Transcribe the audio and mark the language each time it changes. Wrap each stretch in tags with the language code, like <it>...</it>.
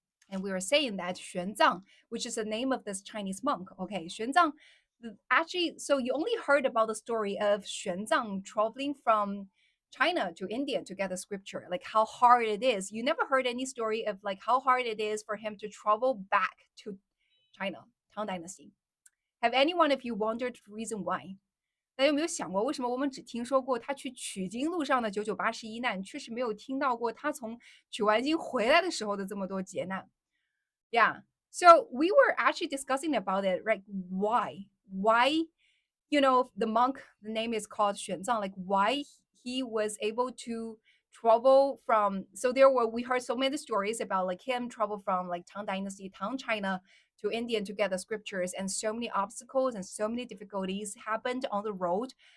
<en>And we were saying that Xuanzang, which is the name of this Chinese monk, okay, Xuanzang, actually, so you only heard about the story of Xuanzang traveling from China to India to get the scripture, like how hard it is. You never heard any story of like how hard it is for him to travel back to China, Tang Dynasty. Have any one of you wondered the reason why?</en> <zh>大家有没有想过，为什么我们只听说过他去取经路上的998难，确实没有听到过他从取完经回来的时候的这么多劫难？</zh> <en>Yeah. So we were actually discussing about it, right? Why, the monk, the name is called Xuanzang, like why he was able to travel from, so we heard so many stories about like him travel from like Tang Dynasty, Tang China to India to get the scriptures, and so many obstacles and so many difficulties happened on the road.</en>